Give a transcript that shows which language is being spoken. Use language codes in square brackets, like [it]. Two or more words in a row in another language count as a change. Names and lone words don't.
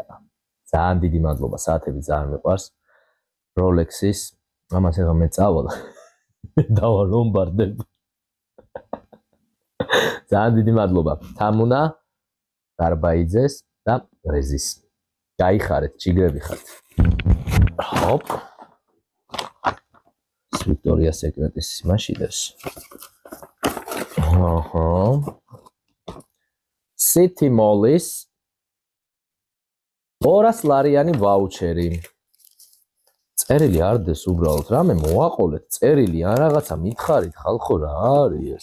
[ka] ძალიან დიდი მადლობა, საათები ძალიან მიყვარს. Rolex-ის, ამას ეხლა მე წავალ. დავალომბარდებ. ძალიან დიდი მადლობა. თამუნა დარბაიძეს და რეზის. გაიხარეთ, ჩიგრები ხართ. Hop. Victoria's Secret-ის მაშინებს. City Mall-ის 200 ლარიანი ვაუჩერი. წერილი არ დეს უბრალოდ, რამე მოაყოლეთ, წერილი ან რაღაცა მითხარით, ხალხო რა არის ეს?